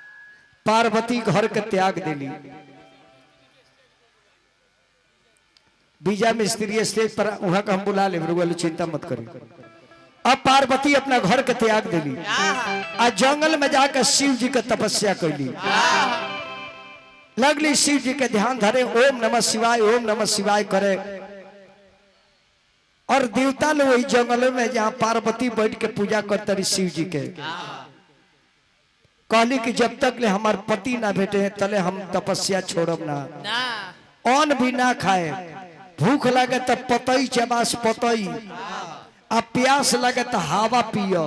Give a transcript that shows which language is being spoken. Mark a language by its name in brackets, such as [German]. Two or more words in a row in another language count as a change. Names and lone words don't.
[Bhojpuri] पार्वती घर के त्याग दिली। बीजा मिस्त्री स्टेज पर वहां का हम बुला ले, चिंता मत करी। अब पार्वती अपना घर के त्याग दिली आ जंगल में जाकर शिव जी के तपस्या कैली। लगली शिव जी के ध्यान धरे, [Sanskrit] ओम नमः शिवाय ओम नमः शिवाय करे। [Bhojpuri] और देवता लोग वही जंगल में जहाँ पार्वती बैठ के पूजा करते रही शिव जी के, कहली कि जब तक ले हमार पति ना भेटे तले हम तपस्या छोड़ब ना, अन्न भी ना खाए, भूख लगे तो पतई चबास पतई, आ प्यास लगे तो हवा पियो।